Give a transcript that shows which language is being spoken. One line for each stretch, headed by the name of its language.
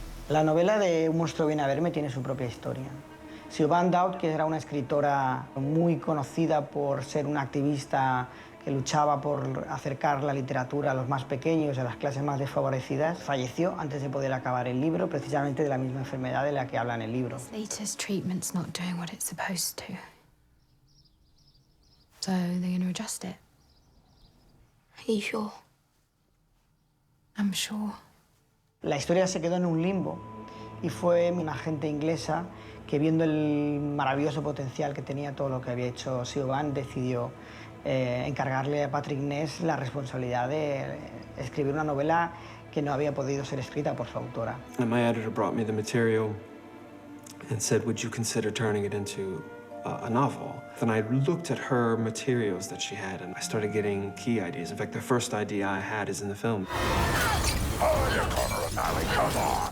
Spanish: La novela de Un monstruo viene a verme tiene su propia historia. Siobhan Dowd, que era una escritora muy conocida por ser una activista que luchaba por acercar la literatura a los más pequeños y a las clases más desfavorecidas, falleció antes de poder acabar el libro, precisamente de la misma enfermedad de la que habla en el libro.
English: This latest treatment's not doing what it's supposed to. So they're going to adjust it. Are you sure? I'm sure.
Spanish: La historia se quedó en un limbo y fue una agente inglesa que, viendo el maravilloso potencial que tenía todo lo que había hecho Siobhan, decidió encargarle a Patrick Ness la responsabilidad de escribir una novela que no había podido ser escrita por su autora.
English: And my editor brought me the material and said, would you consider turning it into a novel? Then I looked at her materials that she had, and I started getting key ideas. In fact, the first idea I had is in the film. Oh, you're Conor O'Malley, come on.